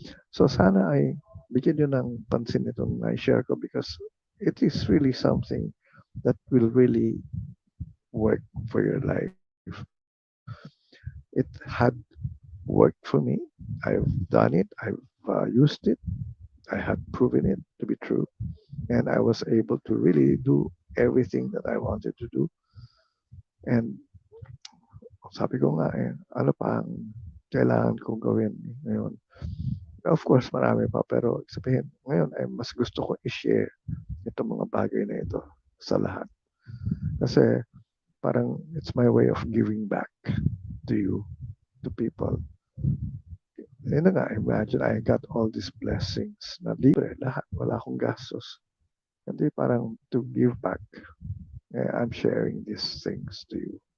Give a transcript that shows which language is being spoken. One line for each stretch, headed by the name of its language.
Filipino: So sana ay bigyan nyo ng pansin itong na-share ko
English: because it is really something that will really work for your life. It had worked for me. I've done it. I've used it. I had proven it to be true. And I was able to really do everything that I wanted to do.
Filipino: And sabi ko nga ano pa ang kailangan kong gawin ngayon?
English: Of course,
Filipino: marami pa. Pero sabihin, ngayon ay mas gusto ko i-share itong mga bagay na ito sa lahat. Kasi parang
English: it's my way of giving back to you, to people.
Filipino: Yun na nga,
English: imagine I got all these blessings
Filipino: na libre, lahat, wala akong gastos. Hindi parang
English: to give back. I'm sharing these things to you.